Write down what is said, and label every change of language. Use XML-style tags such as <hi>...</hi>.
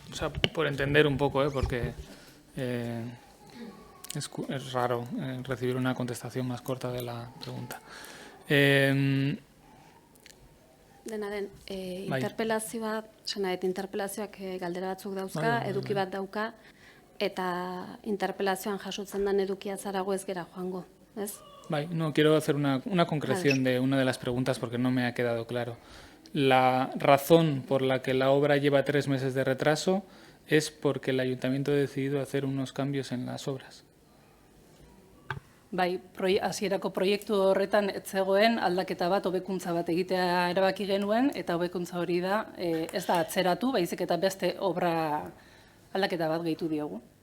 <es>O sea, por entender un poco, porque es raro recibir una contestación más corta de la pregunta.</es> <eu>Dena den, interpelazioa, interpelazioak galdera batzuk dauzka, eduki bat dauka, eta interpelazioan jasotzen den edukia zarago ez gera joango, ez?</eu> <es>No, quiero hacer una concreción de una de las preguntas porque no me ha quedado claro. La razón por la que la obra lleva 3 meses de retraso es porque el ayuntamiento ha decidido hacer unos cambios en las obras.</es> <eu>Hasierako proiektu horretan ez zegoen aldaketa bat, hobekuntza bat egitea erabaki genuen, eta hobekuntza hori da, ez da atzeratu, baizik eta beste obra aldaketa bat gehitu diogu.</eu>